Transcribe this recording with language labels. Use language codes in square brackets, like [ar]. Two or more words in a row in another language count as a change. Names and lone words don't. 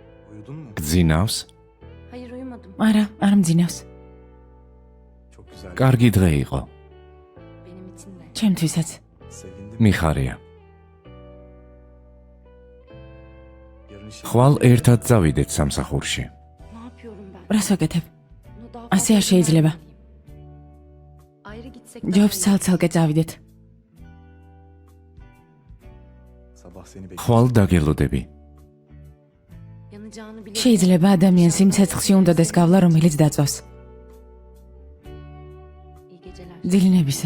[ka] გძინავს? [tr] Hayır uyumadım. [ka] არა, არ მძინავს. კარგი დღე იყო. Benim için de. ჩემთვისაც. მიხარია. ხვალ ერთად წავიდეთ სამსახურში. [tr] Ne yapıyorum ben? [ka] რას ვაკეთებ? [tr] Bunu daha [ka] ასე არ [tr] fazla [ka] შეიძლება. [tr] yapmalıyım. Ayrı gitsek daha [ka] ჯობს [tr] iyi. [ka] ცალ-ცალკე წავიდეთ. ხვალ დაგელოდები. [tr] Yanacağını bile [ka] შეიძლება ადამიანს იმ ცეცხლში უნდადეს გავლა, რომელიც დაწვავს. [tr] iyi geceler. [ka] ძილინებისა.